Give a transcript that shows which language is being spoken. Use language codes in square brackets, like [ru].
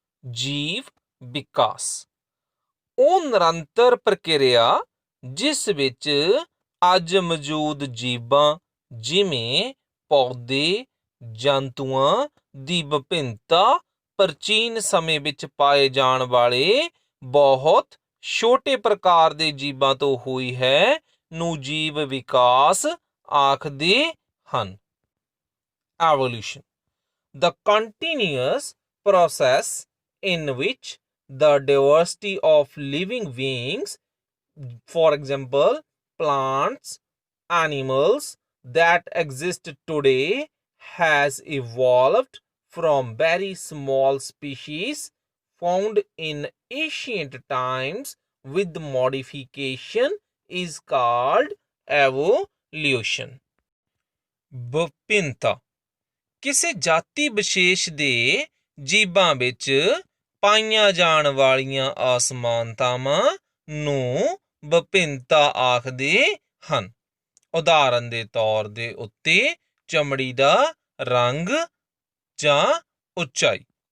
[pa] ਜੀਵ ਵਿਕਾਸ ਉਹ ਨਿਰੰਤਰ ਪ੍ਰਕਿਰਿਆ ਜਿਸ ਵਿੱਚ ਅੱਜ ਮੌਜੂਦ ਜੀਵਾਂ ਜਿਵੇਂ ਪੌਦੇ, ਜੰਤੂਆਂ ਦੀ ਵਿਭਿੰਨਤਾ ਪ੍ਰਾਚੀਨ ਸਮੇਂ ਵਿੱਚ ਪਾਏ ਜਾਣ ਵਾਲੇ ਬਹੁਤ ਛੋਟੇ ਪ੍ਰਕਾਰ ਦੇ ਜੀਵਾਂ ਤੋਂ ਹੋਈ ਹੈ ਨੂੰ ਜੀਵ ਵਿਕਾਸ ਆਖਦੇ ਹਨ। [en] Evolution the continuous process in which the diversity of living beings, for example plants, animals that exist today, has evolved from very small species found in ancient times with modification is called evolution। [pa] ਵਿਭਿੰਨਤਾ ਕਿਸੇ ਜਾਤੀ ਵਿਸ਼ੇਸ਼ ਦੇ ਜੀਵਾਂ ਵਿੱਚ ਪਾਈਆਂ ਜਾਣ ਵਾਲੀਆਂ ਅਸਮਾਨਤਾਵਾਂ ਨੂੰ ਵਿਭਿੰਨਤਾ ਆਖਦੇ ਹਨ। ਉਦਾਹਰਨ ਦੇ ਤੌਰ ਦੇ ਉੱਤੇ ਚਮੜੀ ਦਾ ਰੰਗ ਜਾਂ ਉੱਚਾਈ।